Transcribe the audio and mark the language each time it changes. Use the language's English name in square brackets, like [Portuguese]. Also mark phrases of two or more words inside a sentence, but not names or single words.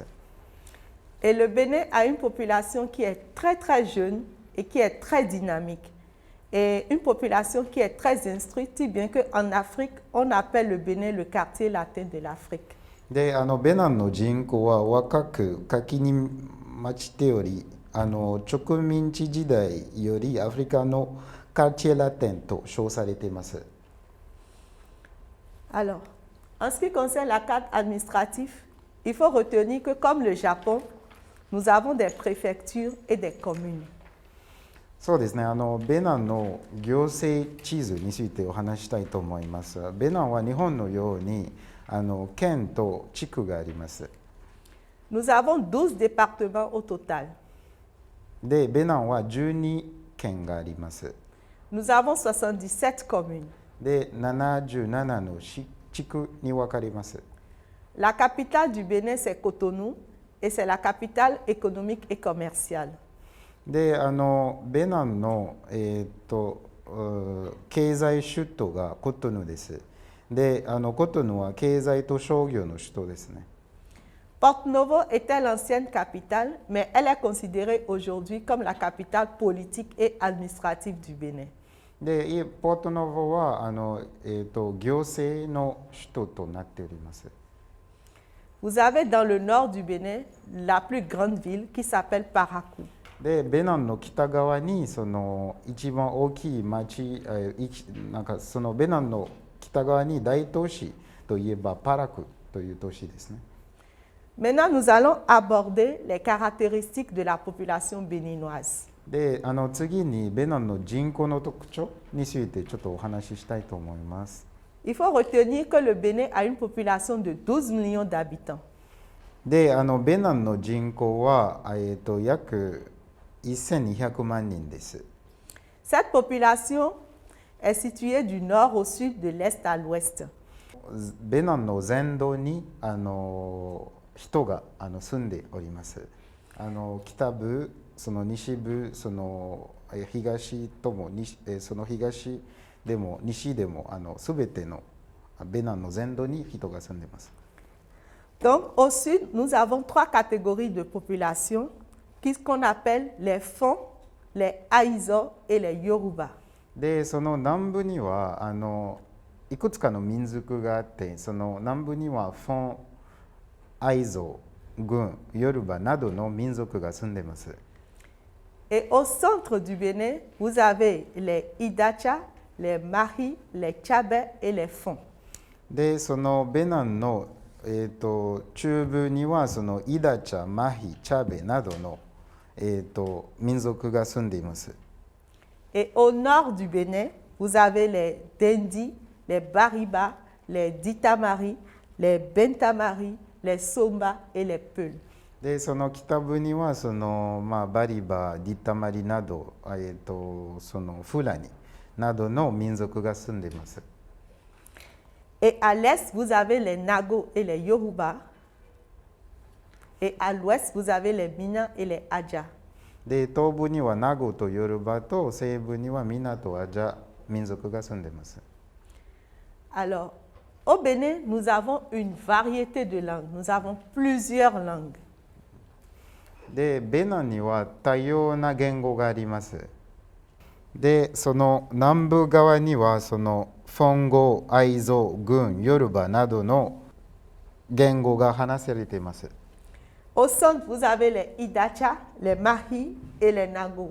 [French] Et le Bénin a une population qui est très très jeune et qui est très dynamique. Et une population qui est très instruite, si bien qu'en Afrique, on appelle le Bénin le quartier latin de l'Afrique. [Japanese] でベナンの人口は若く垣に増しており植民地時代よりアフリカの [French] quartier latin [Japanese] と称されています。 [French] Alors, en ce qui concerne la carte administrative, il faut retenir que comme le Japon, nous avons des préfectures et des communes. [Japanese] そうですね。ベナンの行政地図についてお話ししたいと思います。ベナンは日本のように県と地区があります。 [French] Nous avons 12 départements au total. [Japanese] で、ベナンは12県があります。 [French] Nous avons 77 communes. [Japanese] で、77の地区に分かります。 [French] La capitale du Bénin, c'est Cotonou, et c'est la capitale économique et commerciale. [Japanese] で、ベナンの、経済首都がコトヌです。で、コトヌは経済と商業の首都ですね。 [French] Porto-Novo était l'ancienne capitale, mais elle est considérée aujourd'hui comme la capitale politique et administrative du Bénin. [Japanese] で、ポートノボは行政の首都となっております。 [French] Vous avez dans le nord du Bénin la plus grande ville qui s'appelle Parakou. [Japanese] で、ベナンの北側にその一番大きい町、なんかそのベナンの北側に大都市といえばパラクという都市ですね。 [French] Maintenant, nous allons aborder les caractéristiques de la population béninoise. [Japanese] で、次にベナンの人口の特徴についてちょっとお話ししたいと思います。 [French] Il faut retenir que le Bénin a une population de 12 millions d'habitants. [Japanese] で、ベナンの人口は、約1200万人です。 [French] Cette population est situé du nord au sud, de l'est à l'ouest. [Japanese] ベナンの全土に人が住んでおります。北部、その西部、その東ともその東でも西でもすべてのベナンの全土に人が住んでいます。 [French] Donc, au sud, nous avons trois catégories de population qu'on appelle les Fon, les Aizo et les Yoruba. [Japanese] で、その南部にはいくつかの民族があって、その南部にはフォン、アイゾー、軍、ヨルバなどの民族が住んでいます。 [French] Et au centre du Bénin, vous avez les Idacha, les Mahi, les Tchabe et les Fon. [Japanese] で、そのベナンの中部にはそのイダチャ、マヒ、チャベなどの民族が住んでいます。 [French] Et au nord du Bénin, vous avez les Dendi, les Bariba, les Ditamari, les Bentamari, les Somba et les Peul. [Japanese] で、その北部にはその、バリバ、ディタマリなど、そのフラニなどの民族が住んでいます。 [French] Et à l'est, vous avez les Nago et les Yoruba. Et à l'ouest, vous avez les Mina et les Adja. [Japanese] で、東部にはナゴとヨルバと西部にはミナとアジャ民族が住んでいます。 [French] Alors, au Bénin, nous avons une variété de langues. Nous avons plusieurs langues. [Japanese] で、ベナンには多様な言語があります。で、その南部側にはそのフォン語、アイゾ、軍、ヨルバなどの言語が話されています。 [French] Au centre, vous avez les Idacha, les Mahi et les Nago.